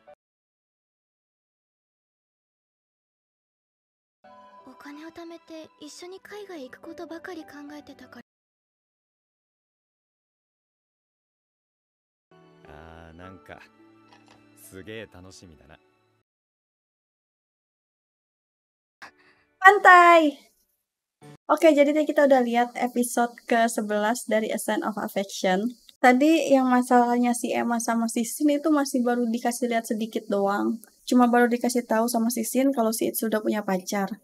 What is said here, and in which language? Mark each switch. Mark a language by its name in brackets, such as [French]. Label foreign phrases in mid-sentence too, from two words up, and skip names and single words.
[Japanese] お金を貯めて一緒に海外行くことばかり考えてたから。なんかすげえ楽しみだな。 [Indonesian] Pantai! Oke, jadi tadi kita udah lihat episode ke-11 dari A Sign of Affection. Tadi yang masalahnya si Emma sama si Sin itu masih baru dikasih lihat sedikit doang. Cuma baru dikasih tahu sama si Sin kalau si It sudah punya pacar.